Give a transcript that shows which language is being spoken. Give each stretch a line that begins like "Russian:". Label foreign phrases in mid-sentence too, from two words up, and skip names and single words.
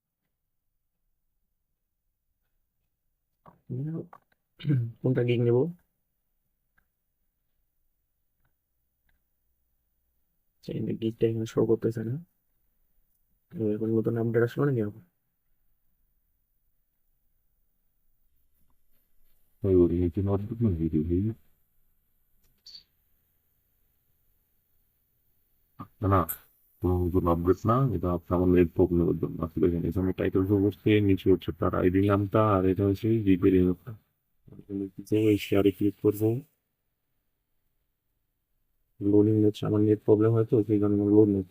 Bangla: কোনটা গিগ নেবো? গিগটা এখানে শো করতেছে না। এখন নতুন আপডেট আসলো না কেন?
Italian: Allora, io ti mando un video, vedi?
Bangla: না না, কোনো নতুন আপডেট না, এটা আপনার আমার নেট প্রবলেমের জন্য আসলে। এখানে আমি টাইটেল শো করছে, নিচে হচ্ছে তার আইডি নামটা, আর এটা হচ্ছে জিপের ইমেলটা। এই শেয়ারে ক্লিক করবো, লোডিং হচ্ছে, আমার নেট প্রবলেম হয়তো সেই জন্য লোড নিচ্ছে।